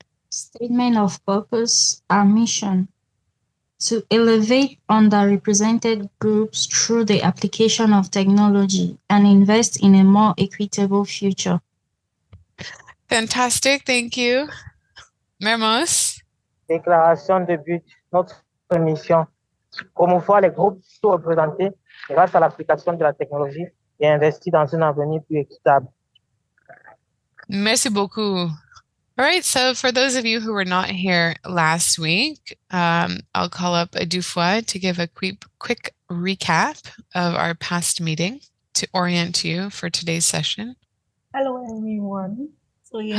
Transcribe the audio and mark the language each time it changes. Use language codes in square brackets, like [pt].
[en] Statement of purpose, our mission: to elevate underrepresented groups through the application of technology and invest in a more equitable future. Fantastic, thank you. Mermos? [fr] Déclaration de but, notre mission: promouvoir les groupes sous-représentés grâce à l'application de la technologie et investir dans un avenir plus équitable. Merci beaucoup. [en] All right, so for those of you who were not here last week, I'll call up Adufwa to give a quick recap of our past meeting to orient you for today's session. Hello, everyone. So yes,